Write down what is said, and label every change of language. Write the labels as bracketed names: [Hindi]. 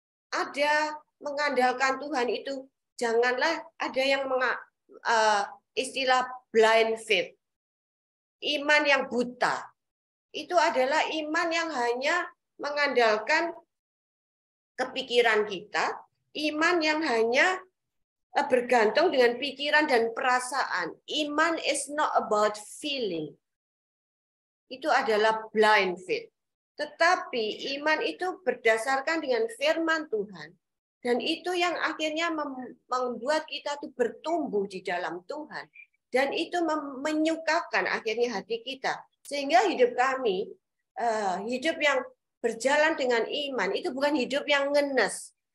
[Indonesian] Ada mengandalkan Tuhan itu, janganlah ada yang istilah blind faith. Iman yang buta. Itu adalah iman yang hanya mengandalkan kepikiran kita, iman yang hanya bergantung dengan pikiran dan perasaan. [English] Iman is not about feeling. [Indonesian] Itu adalah blind faith. Tetapi iman itu berdasarkan dengan firman Tuhan. Dan itu yang akhirnya membuat kita tuh bertumbuh di dalam Tuhan. Dan itu menyukakan akhirnya hati kita. Sehingga hidup kami, hidup yang berjalan dengan iman, itu bukan hidup yang ngenes.